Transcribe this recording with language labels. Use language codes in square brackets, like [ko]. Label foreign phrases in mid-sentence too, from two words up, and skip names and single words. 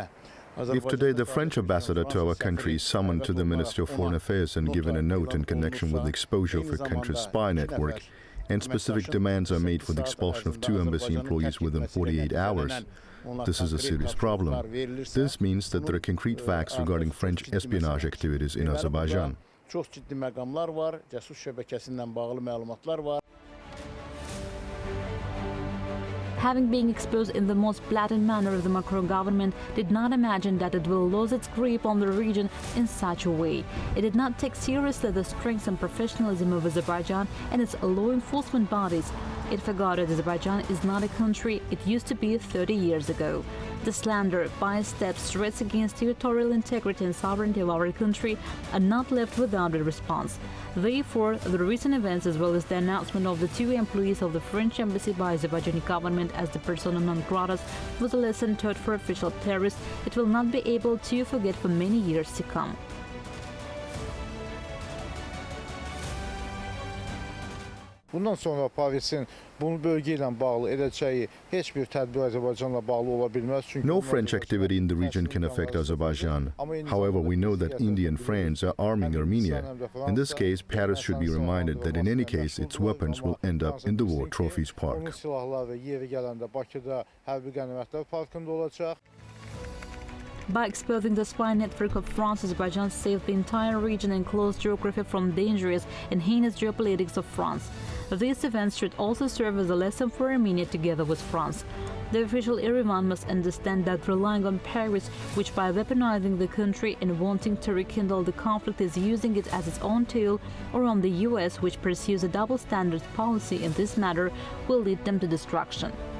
[en] If today the French ambassador to our country is summoned to the Ministry of Foreign Affairs and given a note in connection with the exposure of a country's spy network, and specific demands are made for the expulsion of 2 embassy employees within 48 hours, this is a serious problem. This means that there are concrete facts regarding French espionage activities in Azerbaijan. [az] Çox ciddi məqamlar var, cəsus şəbəkəsindən bağlı məlumatlar var. [en] Having been exposed in the most blatant manner, the Macron government did not imagine that it will lose its grip on the region in such a way. It did not take seriously the strength and professionalism of Azerbaijan and its law enforcement bodies. It forgot that Azerbaijan is not a country it used to be 30 years ago. The slander, biased steps, threats against territorial integrity and sovereignty of our country are not left without a response. Therefore, the recent events, as well as the announcement of the 2 employees of the French embassy by Azerbaijani government as the persona non gratas, was a lesson taught for official Paris it will not be able to forget for many years to come. [az] Bundan sonra Parisin bunu bölgə ilə bağlı edəcəyi heç bir tədbir Azərbaycanla bağlı ola bilməz. [en] No French activity in the region can affect Azerbaijan. However, we know that India and France are arming Armenia. In this case, Paris should be reminded that in any case, its weapons will end up in the War Trophies Park. [az] Onun silahları yeri gələndə Bakıda hərbi qənimətlər parkında olacaq. [en] By exposing the spy network of France, Azerbaijan saved the entire region and close geography from dangerous and heinous geopolitics of France. These events should also serve as a lesson for Armenia together with France. The official Yerevan must understand that relying on Paris, which by weaponizing the country and wanting to rekindle the conflict is using it as its own tool, or on the US, which pursues a double standards policy in this matter, will lead them to destruction.